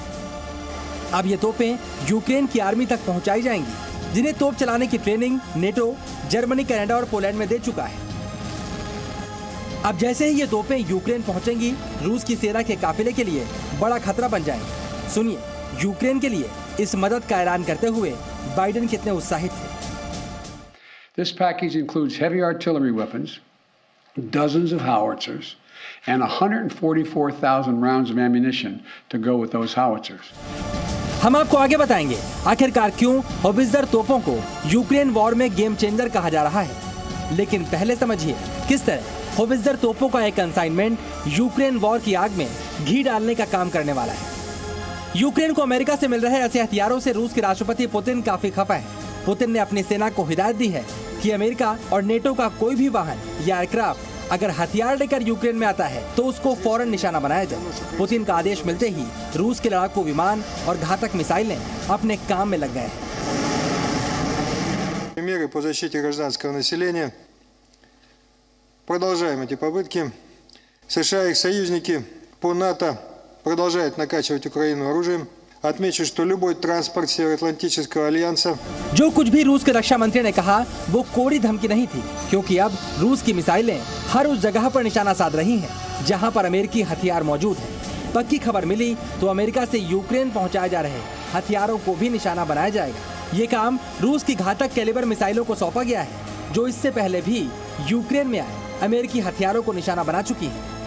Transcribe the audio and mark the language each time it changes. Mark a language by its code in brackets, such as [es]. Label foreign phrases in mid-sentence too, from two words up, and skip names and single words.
[hi] अब ये तोपें यूक्रेन की आर्मी तक पहुंचाई जाएंगी, जिन्हें तोप चलाने की ट्रेनिंग नेटो, जर्मनी, कनाडा और पोलैंड में दे चुका है। अब जैसे ही ये तोपें यूक्रेन पहुंचेंगी, रूस की सेना के काफिले के लिए बड़ा खतरा बन जाएंगी। सुनिए यूक्रेन के लिए इस मदद का ऐलान करते हुए बाइडेन कितने उत्साहित थे। [en] This package includes heavy artillery weapons, dozens of howitzers, and 144,000 rounds of ammunition to go with those howitzers. [hi] हम आपको आगे बताएंगे आखिरकार क्यों होवित्जर तोपों को यूक्रेन वॉर में [en] game changer [hi] कहा जा रहा है। लेकिन पहले समझिए किस तरह होवित्जर तोपों का एक कंसाइनमेंट यूक्रेन वॉर की आग में घी डालने का काम करने वाला है। यूक्रेन को अमेरिका से मिल रहे ऐसे हथियारों से रूस के राष्ट्रपति पुतिन काफी खफा है। पुतिन ने अपनी सेना को हिदायत दी है कि अमेरिका और नेटो का कोई भी वाहन या एयरक्राफ्ट अगर हथियार लेकर यूक्रेन में आता है तो उसको फौरन निशाना बनाया जाए। पुतिन का आदेश मिलते ही रूस के लड़ाकू विमान और घातक मिसाइलें अपने काम में लग गए हैं। [ru] Меры по защите гражданского населения. Продолжаем эти попытки. США и их союзники по НАТО продолжают накачивать Украину оружием. Отмечу, что любой транспорт Североатлантического альянса. [hi] जो कुछ भी रूस के रक्षा मंत्री ने कहा वो कोरी धमकी नहीं थी, क्योंकि अब रूस की मिसाइलें हर उस जगह पर निशाना साध रही हैं जहां पर अमेरिकी हथियार मौजूद हैं। पक्की खबर मिली तो अमेरिका से यूक्रेन पहुंचाए जा रहे हथियारों को भी निशाना बनाया जाएगा। ये काम रूस की घातक कैलिबर मिसाइलों को सौंपा गया है, जो इससे पहले भी यूक्रेन में आए अमेरिकी हथियारों को निशाना बना चुकी है।